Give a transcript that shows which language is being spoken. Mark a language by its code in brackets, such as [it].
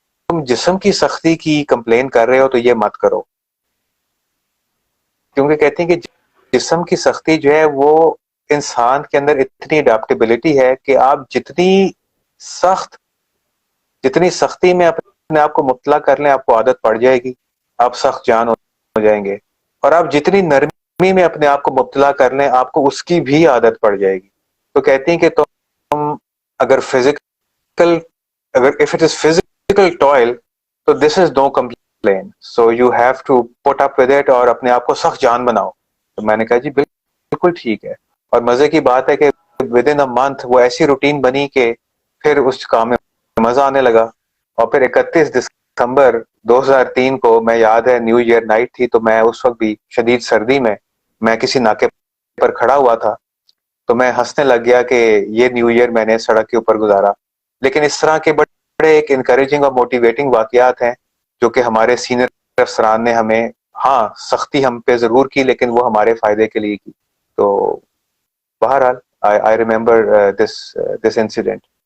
[ur] تم جسم کی سختی کی کمپلین کر رہے ہو تو یہ مت کرو، کیونکہ کہتے ہیں کہ جسم کی سختی جو ہے وہ انسان کے اندر اتنی اڈاپٹیبلٹی ہے کہ آپ جتنی سختی میں اپنے آپ کو مبتلا کر لیں آپ کو عادت پڑ جائے گی، آپ سخت جان ہو جائیں گے، اور آپ جتنی نرمی میں اپنے آپ کو مبتلا کر لیں آپ کو اس کی بھی عادت پڑ جائے گی. تو کہتے ہیں کہ تم اگر [en] if it is physical toil تو this is no complaint, so you have to put up with it [ur] اور اپنے آپ کو سخت جان بناؤ. تو میں نے کہا جی بالکل ٹھیک ہے، اور مزے کی بات ہے کہ [en] within a month [ur] وہ ایسی روٹین بنی کہ پھر اس کام میں مزہ آنے لگا. اور پھر 31 دسمبر 2003 کو میں یاد ہے نیو ایئر نائٹ تھی، تو میں اس وقت بھی شدید سردی میں کسی ناکے پر کھڑا ہوا تھا، تو میں ہنسنے لگ گیا کہ یہ نیو ایئر میں نے سڑک کے اوپر گزارا. لیکن اس طرح کے بڑے ایک انکریجنگ اور موٹیویٹنگ واقعات ہیں جو کہ ہمارے سینئر افسران نے ہمیں، ہاں سختی ہم پہ ضرور کی لیکن وہ ہمارے فائدے کے لیے کی. تو بہرحال [en] I remember this incident.